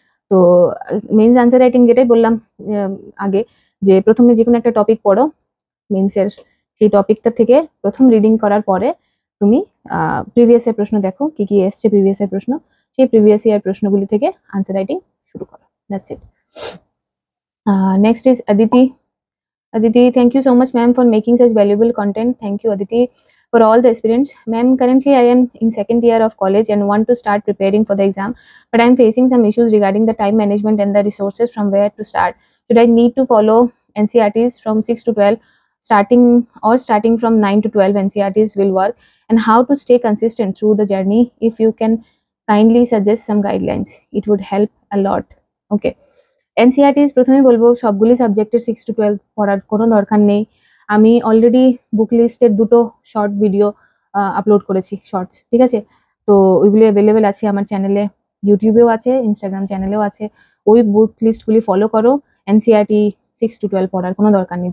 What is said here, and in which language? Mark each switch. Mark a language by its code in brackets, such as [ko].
[bn] তো men's answer writing যেটাই বললাম আগে, যে প্রথমে যে কোনো একটা টপিক পড়ো মেন্সের, সেই টপিকটা থেকে প্রথম রিডিং করার পরে তুমি প্রিভিয়াস এর প্রশ্ন দেখো, কি কি এসছে প্রিভিয়াস এর প্রশ্ন, সেই প্রিভিয়াস ইয়ার প্রশ্নগুলি থেকে আনসার রাইটিং শুরু করো। [en] That's it. Next is Aditi. Aditi, thank you so much, ma'am, for making such valuable content. Thank you, Aditi, for all the experience. Ma'am, currently I am in second year of college and want to start preparing for the exam, but I am facing some issues regarding the time management and the resources from where to start. Should I need to follow NCRTs from 6 to 12, starting from 9 to 12 NCRTs will work, and how to stay consistent through the journey? If you can kindly suggest some guidelines, it would help a lot. Okay. [bn] এনসিআরটিস প্রথমে বলবো সবগুলি সাবজেক্টের 6 to 12 পড়ার কোনো দরকার নেই। আমি already book লিস্টের 2টো শর্ট ভিডিও আপলোড করেছি, শর্টস, ঠিক আছে। তো ওইগুলি অ্যাভেলেবেল আছে আমার চ্যানেলে, ইউটিউবেও আছে, ইনস্টাগ্রাম চ্যানেলেও আছে। ওই বুক লিস্টগুলি ফলো করো। এনসিআরটি 6 to 12 পড়ার কোনো দরকার নেই।